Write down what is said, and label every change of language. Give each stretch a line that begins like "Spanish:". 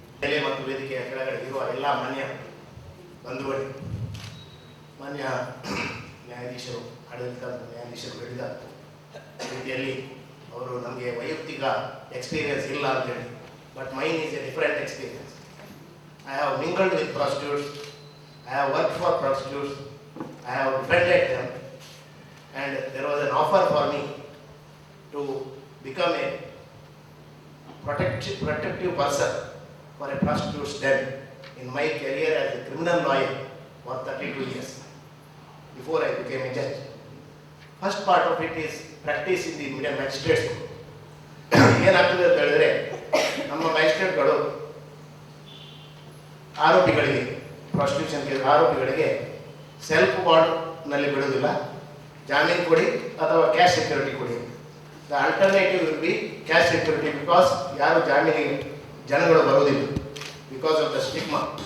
Kannada: ಬೆಲೆ ಮತ್ತು ವೇದಿಕೆಯ ಕೆಳಗಡೆ ಇರುವ ಎಲ್ಲ ಮಾನ್ಯ ಬಂಧುಗಳು, ಮಾನ್ಯ ನ್ಯಾಯಾಧೀಶರು, ಆಡಳಿತ ನ್ಯಾಯಾಧೀಶರು ಹೇಳಿದ ರೀತಿಯಲ್ಲಿ ಅವರು ನಮಗೆ ವೈಯಕ್ತಿಕ ಎಕ್ಸ್ಪೀರಿಯನ್ಸ್ ಇಲ್ಲ ಅಂತೇಳಿ,
English: But mine is a different experience. I have mingled with prostitutes, I have worked for prostitutes, I have befriended them, and there was an offer for me to become a protective person for a prostitute's den in my career as a criminal lawyer for 32 years before I became a judge. First part of it is practice in the Indian magistrates.
Kannada: ಏನಾಗ್ತದೆ ಅಂತ ಹೇಳಿದ್ರೆ, ನಮ್ಮ ಮ್ಯಾಜಿಸ್ಟ್ರೇಟ್ಗಳು ಆರೋಪಿಗಳಿಗೆ, prostitution case ಆರೋಪಿಗಳಿಗೆ self ಬಾಂಡ್ನಲ್ಲಿ ಬಿಡೋದಿಲ್ಲ, ಜಾಮೀನು ಕೊಡಿ ಅಥವಾ ಕ್ಯಾಶ್ ಸೆಕ್ಯೂರಿಟಿ ಕೊಡಿ.
English: the alternative will be cash security, because
Kannada: ಯಾರು ಜಾಮೀನಿಗೆ ಜನಗಳು ಬರೋದಿಲ್ಲ
English: Because of the stigma.